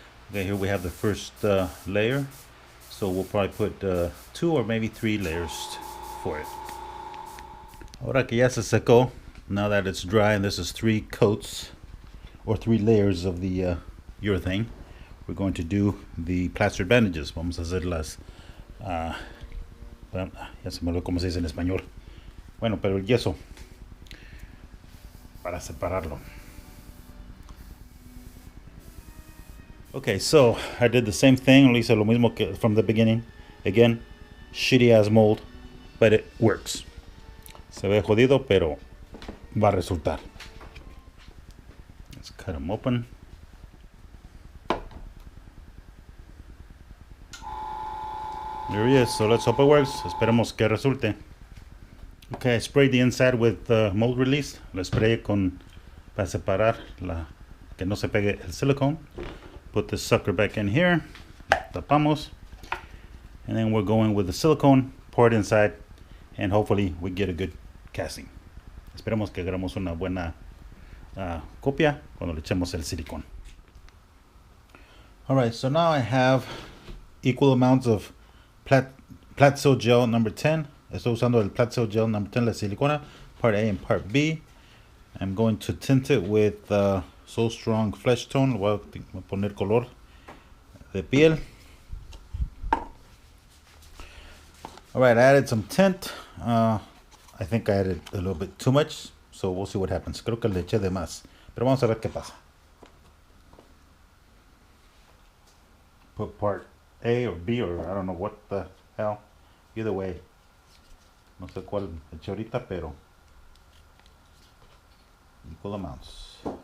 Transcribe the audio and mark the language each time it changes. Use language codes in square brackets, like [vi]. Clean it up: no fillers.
[en] Okay, here we have the first layer. So we'll probably put 2 or maybe 3 layers for it. [es] Ahora que ya se secó, [en] now that it's dry, and this is 3 coats or 3 layers of the urethane, we're going to do the plastered bandages. [es] Vamos a hacer las ya se me olvidó cómo se dice en español. Bueno, pero el yeso para separarlo. [en] Okay, so I did the same thing. [es] Lo hice lo mismo que [en] from the beginning. Again, shitty ass mold, but it works. [es] Se ve jodido, pero va a resultar. [en] Let's cut them open. There he is. So let's hope it works. [es] Esperemos que resulte. [en] Okay, I sprayed the inside with mold release. [es] Lo sprayé para separar que no se pegue el silicone. [en] Put this sucker back in here. [es] Tapamos. [en] And then we're going with the silicone. Pour it inside. And hopefully we get a good casting. [es] Esperemos que hagamos una buena copia cuando le echemos el silicone. [en] Alright, so now I have equal amounts of Platzo gel number 10. [es] Estoy usando el Platzo gel number 10, la silicona, [en] part A and part B. I'm going to tint it with So Strong Flesh Tone. [es] Voy a poner color de piel. [en] Alright, I added some tint. I think I added a little bit too much, so we'll see what happens. [es] Creo que le eché de más, pero vamos a ver qué pasa. [en] Put part A or B, or I don't know what the hell. Either way, [es] no sé cuál eché ahorita, pero [en] equal amounts.